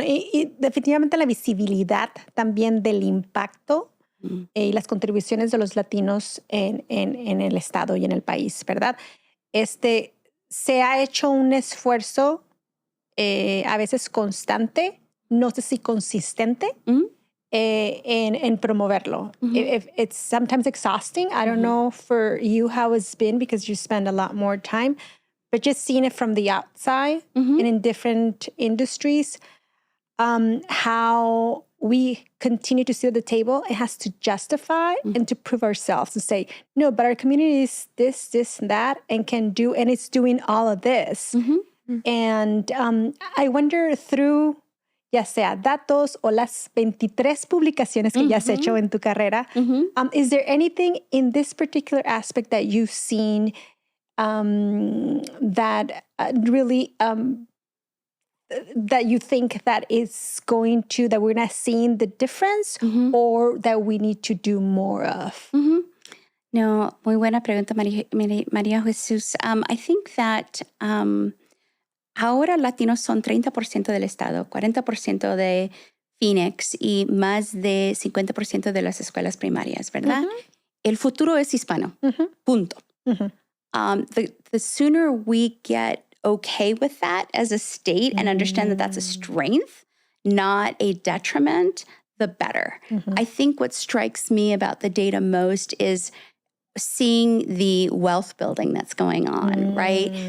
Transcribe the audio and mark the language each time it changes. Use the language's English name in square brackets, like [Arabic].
[Spanish] Y definitivamente la visibilidad también del impacto y las contribuciones de los latinos en el estado y en el país, ¿verdad? Se ha hecho un esfuerzo a veces constante, no sé si consistente, en promoverlo. [English] It's sometimes exhausting. I don't know for you how it's been because you spend a lot more time, but just seeing it from the outside and in different industries, how we continue to sit at the table, it has to justify and to prove ourselves and say, no, but our community is this, and that, and it's doing all of this. And I wonder through, [Spanish] ya sea datos o las 23 publicaciones que ya has hecho en tu carrera, [English] is there anything in this particular aspect that you've seen that really that you think that is going to, that we're not seeing the difference or that we need to do more of? [Spanish] No, muy buena pregunta, María Jesús. [English] I think that [Spanish] ahora latinos son 30% del estado, 40% de Phoenix y más de 50% de las escuelas primarias, ¿verdad? El futuro es hispano, punto. [English] The sooner we get okay with that as a state and understand that that's a strength, not a detriment, the better. I think what strikes me about the data most is seeing the wealth building that's going on, right?